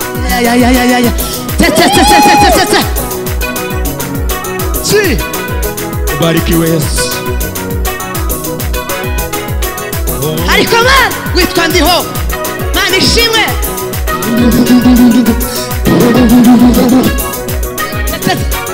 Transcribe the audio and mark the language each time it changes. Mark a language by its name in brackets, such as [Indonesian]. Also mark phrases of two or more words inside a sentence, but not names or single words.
[Swahili] Ya, ya, ya, ya, ya, ya. Te, te, te, te, te, te, te, te. Si. Ubarikiwe Yesu. [Kinyarwanda] Oh. Ariko Mana, witwa Ndiho. Mana ishimwe. Te, te, te.